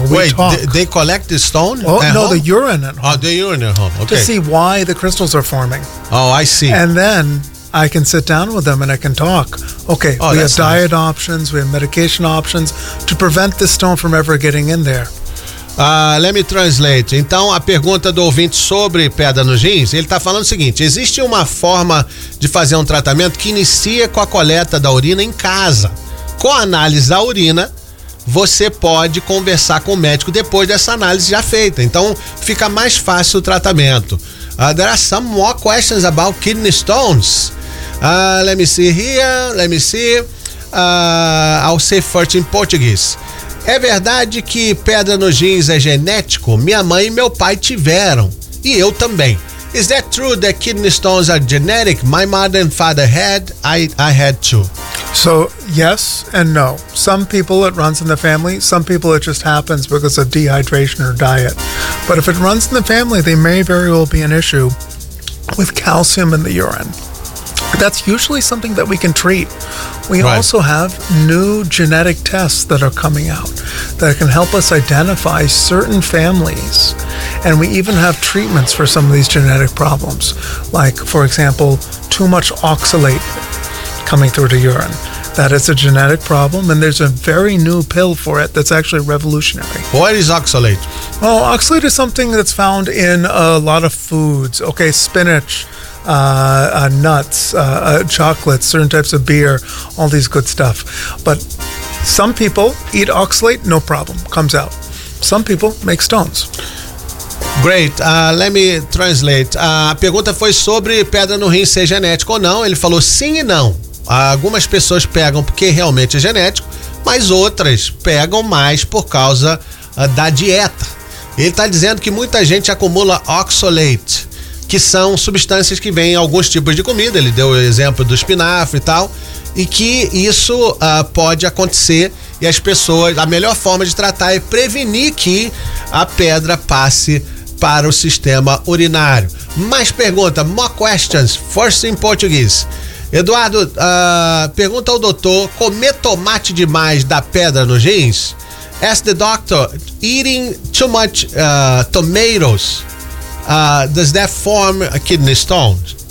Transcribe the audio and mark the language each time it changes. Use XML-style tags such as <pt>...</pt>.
<en>They collect the stone The urine at home. Oh, the urine at home. Okay. To see why the crystals are forming. Oh, I see. And then I can sit down with them and I can talk. Okay, we have diet options. We have medication options to prevent the stone from ever getting in there. Let me translate.</en> <pt>Então, a pergunta do ouvinte sobre pedra nos rins, ele está falando o seguinte: existe uma forma de fazer um tratamento que inicia com a coleta da urina em casa. Com a análise da urina, você pode conversar com o médico depois dessa análise já feita. Então, fica mais fácil o tratamento.</pt> <en>There are some more questions about kidney stones. Let me see here. Let me see. I'll say first in Portuguese.</en> <pt>É verdade que pedra nos rins é genético? Minha mãe e meu pai tiveram. E eu também.</pt> <en>Is that true that kidney stones are genetic? My mother and father had, I had too. So, yes and no. Some people, it runs in the family. Some people, it just happens because of dehydration or diet. But if it runs in the family, there may very well be an issue with calcium in the urine. That's usually something that we can treat. We also have new genetic tests that are coming out that can help us identify certain families. And we even have treatments for some of these genetic problems. Like, for example, too much oxalate coming through the urine. That is a genetic problem, and there's a very new pill for it that's actually revolutionary. What is oxalate? Well, oxalate is something that's found in a lot of foods. Okay, spinach. Nuts, chocolates, certain types of beer, all these good stuff. But some people eat oxalate, no problem, comes out. Some people make stones. Great, let me translate.</en> <pt>A pergunta foi sobre pedra no rim ser genético ou não. Ele falou sim e não. Algumas pessoas pegam porque realmente é genético, mas outras pegam mais por causa da dieta. Ele está dizendo que muita gente acumula oxalate. que são substâncias que vêm em alguns tipos de comida. Ele deu o exemplo do espinafre e tal. E que isso pode acontecer e as pessoas... A melhor forma de tratar é prevenir que a pedra passe para o sistema urinário. Mais pergunta,</pt> <en>more questions, first in Portuguese.</en> <pt>Eduardo, pergunta ao doutor, comer tomate demais dá pedra nos rins?</pt> <en>Ask the doctor, eating too much tomatoes, does that form a kidney stones?</en>